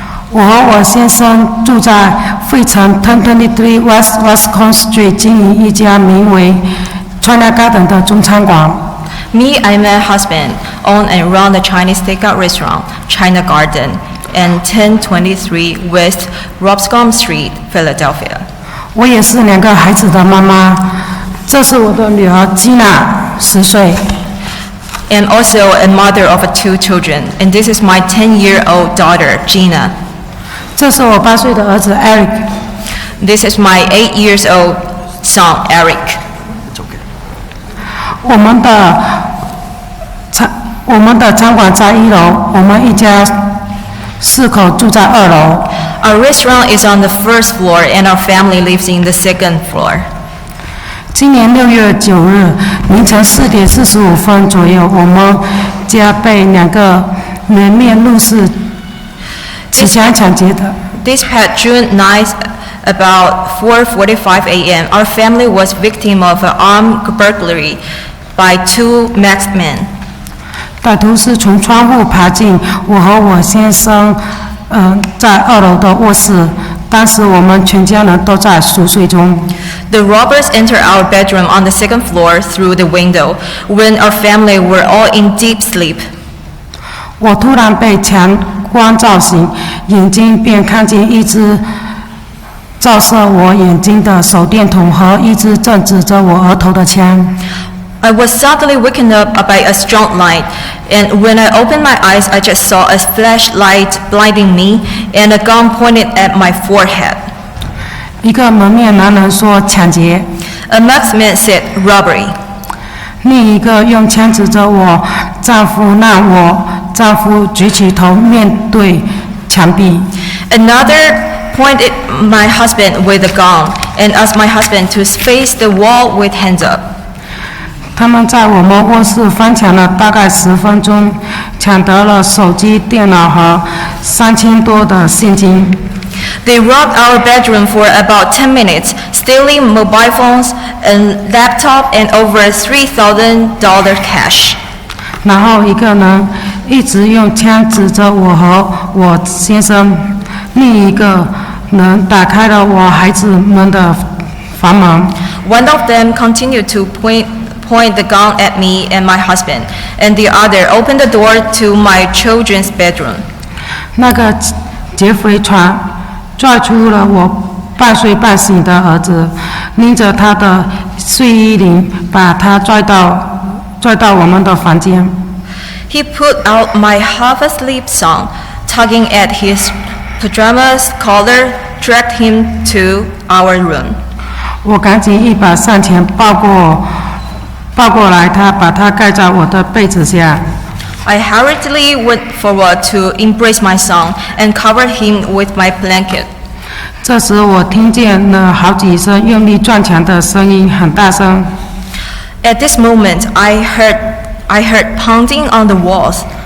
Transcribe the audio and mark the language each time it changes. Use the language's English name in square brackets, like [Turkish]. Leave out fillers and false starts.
[Chinese] 我和我先生住在费城1023 West Wascom Street， 经营一家名为 China Garden 的中餐馆。 [English] Me and my husband own and run the Chinese takeout restaurant, China Garden, and 1023 West Robscombe Street, Philadelphia. [Chinese] 我也是2个孩子的妈妈，这是我的女儿吉娜，10岁。 [English] And also a mother of 2 children, and this is my 10-year-old daughter, Gina. [Chinese] 这是我8岁的儿子 Eric。 [English] This is my 8 years old son, Eric. It's okay. [Chinese] 我们的餐馆在1楼，我们一家4口住在2楼。 [English] Our restaurant is on the first floor, and our family lives in the second floor. [Chinese] 今年6月9日凌晨4点45分左右，我们家被2个人面入室持枪抢劫的。 [English] This past June 9th, about 4:45 a.m., our family was victim of an armed burglary by 2 masked men. [Chinese] 歹徒是从窗户爬进我和我先生在2楼的卧室，当时我们全家人都在熟睡中。 [English] The robbers entered our bedroom on the second floor through the window when our family were all in deep sleep. [Chinese] 我突然被强光照醒，眼睛便看见一只照射我眼睛的手电筒和一支正指着我额头的枪。 [English] I was suddenly waken up by a strong light, and when I opened my eyes, I just saw a flashlight blinding me and a gun pointed at my forehead. [Chinese] 一个蒙面男人说抢劫， [English] A masked man said robbery. [Chinese] 另一个用枪指着我丈夫，让我丈夫举起头面对墙壁。 [English] Another pointed my husband with a gun and asked my husband to face the wall with hands up. [Chinese] 他们在我们卧室翻墙了大概10分钟，抢得了手机、电脑和3000多的现金。 [English] They robbed our bedroom for about 10 minutes, stealing mobile phones, a laptop, and over $3,000 cash. [Chinese] 然后一个人一直用枪指着我和我先生，另一个人打开了我孩子们的房门。 [English] One of them continued to point the gun at me and my husband, and the other opened the door to my children's bedroom. [Chinese] 那个劫匪拽出了我半睡半醒的儿子，拎着他的睡衣领，把他拽到我们的房间。 [English] He put out my half-asleep son, tugging at his pajamas collar, dragged him to our room. [Chinese] 我赶紧一把上前抱过来，他把他盖在我的被子下。 [English] I hurriedly went forward to embrace my son and covered him with my blanket. [Chinese] 这时我听见了好几声用力撞墙的声音，很大声。 [English] At this moment, I heard pounding on the walls.